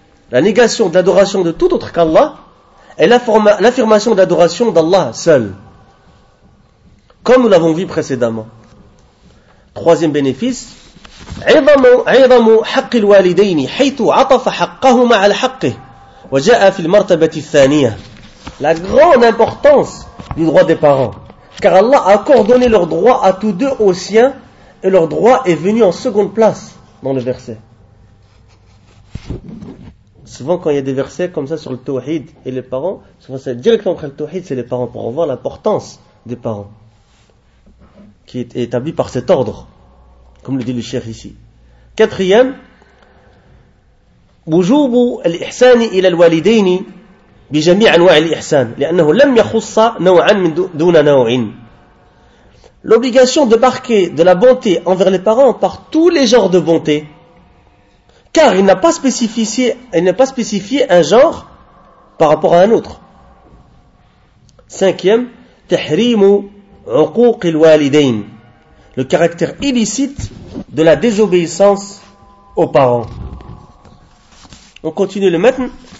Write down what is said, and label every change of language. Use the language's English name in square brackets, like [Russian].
[French] La négation de l'adoration de tout autre qu'Allah et l'affirmation de l'adoration d'Allah seul, comme nous l'avons vu précédemment. Troisième bénéfice, [Arabic] عظم حق الوالدين حيث عطف حقهما على حقه وجاء في المرتبة الثانية. [French] La grande importance du droit des parents, car Allah a coordonné leur droit à tous deux au sien et leur droit est venu en seconde place dans le verset. Souvent quand il y a des versets comme ça sur le tawhid et les parents, souvent c'est directement après le tawhid, c'est les parents, pour voir l'importance des parents qui est établie par cet ordre, comme le dit le cheikh ici. Quatrième, [Arabic] وجوب الإحسان إلى الوالدين بجميع أنواع الإحسان لأنه لم يخص نوعا من دون نوع. [French] L'obligation de marquer de la bonté envers les parents par tous les genres de bonté, car il n'a pas spécifié un genre par rapport à un autre. Cinquième, [Arabic] تحريم عقوق الوالدين, [French] le caractère illicite de la désobéissance aux parents. On continue le matn.